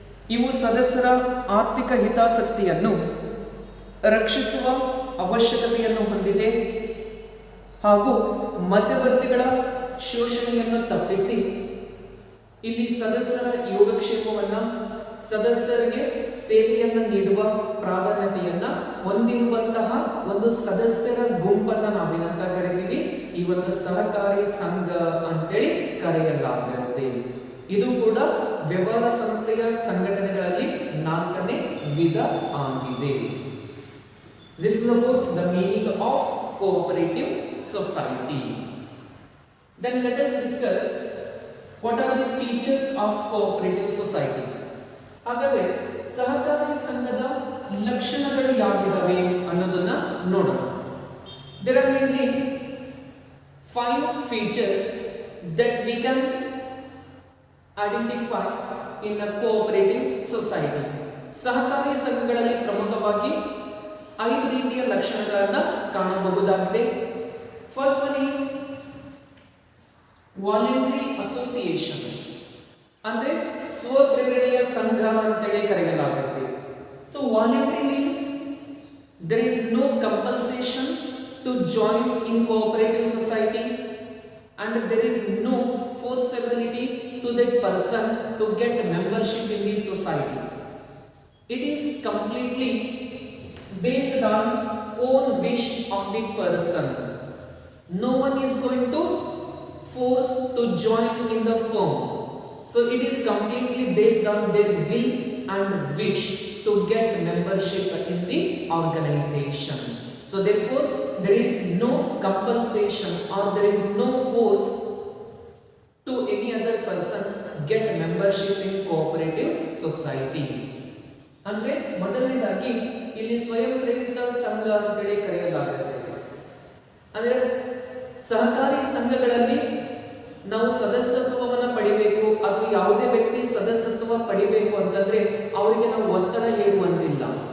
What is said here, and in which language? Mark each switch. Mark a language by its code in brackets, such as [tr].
[kn] ಇವು ಸದಸ್ಯರ ಆರ್ಥಿಕ ಹಿತಾಸಕ್ತಿಯನ್ನು ರಕ್ಷಿಸುವ ಅವಶ್ಯಕತೆಯನ್ನು ಹೊಂದಿದೆ ಹಾಗೂ ಮಧ್ಯವರ್ತಿಗಳ ಶೋಷಣೆಯನ್ನು ತಪ್ಪಿಸಿ ಇಲ್ಲಿ ಸದಸ್ಯರ ಯೋಗಕ್ಷೇಮವನ್ನು, ಸದಸ್ಯರಿಗೆ ಸೇವೆಯನ್ನು ನೀಡುವ ಪ್ರಾಧಾನ್ಯತೆಯನ್ನ ಹೊಂದಿರುವಂತಹ ಒಂದು ಸದಸ್ಯರ ಗುಂಪನ್ನ ನಾವೇನಂತ ಕರಿತೀವಿ, ಈ ಒಂದು ಸಹಕಾರಿ ಸಂಘ ಅಂತೇಳಿ ಕರೆಯಲಾಗುತ್ತೆ. ಇದು ಕೂಡ ವ್ಯವಹಾರ ಸಂಸ್ಥೆಯ ಸಂಘಟನೆಗಳಲ್ಲಿ 4ನೇ ವಿಧ ಆಗಿದೆ. [en] This is about the meaning of cooperative society. Then let us discuss what are the features of cooperative society. [kn] ಹಾಗಾದ್ರೆ ಸಹಕಾರಿ ಸಂಘದ ಲಕ್ಷಣಗಳು ಯಾವಿದಾವೆ ಅನ್ನೋದನ್ನ ನೋಡೋಣ. [en] There are mainly 5 features that we can identify in a cooperative society. [kn] ಸಹಕಾರಿ ಸಂಘಗಳಲ್ಲಿ ಪ್ರಮುಖವಾಗಿ 5 ರೀತಿಯ ಲಕ್ಷಣಗಳನ್ನು ಕಾಣಬಹುದಾಗಿದೆ. [en] first one is voluntary association, [kn] ಅಂದ್ರೆ ಸ್ವಪ್ರೇರಣೆಯ ಸಂಘ ಅಂತೇಳಿ ಕರೆಯಲಾಗುತ್ತೆ. [en] So voluntary means there is no compulsion to join in cooperative society and there is no forcibility to that person to get membership in the society. It is completely based on own wish of the person. No one is going to force to join in the firm. So it is completely based on their will and wish to get membership in the organization. So therefore there is no compulsion or there is no force to any other person get membership in cooperative society. [kn] ಅಂದ್ರೆ ಮೊದಲನೇದಾಗಿ ಇಲ್ಲಿ ಸ್ವಯಂ ಪ್ರೇರಿತ ಸಂಘ ಅಂತೇಳಿ ಕರೆಯಲಾಗುತ್ತೆ. ಅಂದರೆ ಸಹಕಾರಿ ಸಂಘಗಳಲ್ಲಿ ನಾವು ಸದಸ್ಯತ್ವವನ್ನು ಪಡಿಬೇಕು ಅಥವಾ ಯಾವುದೇ ವ್ಯಕ್ತಿ ಸದಸ್ಯತ್ವ ಪಡಿಬೇಕು ಅಂತಂದ್ರೆ ಅವರಿಗೆ ನಾವು ಒತ್ತಡ ಹೇರುವಂತಿಲ್ಲ.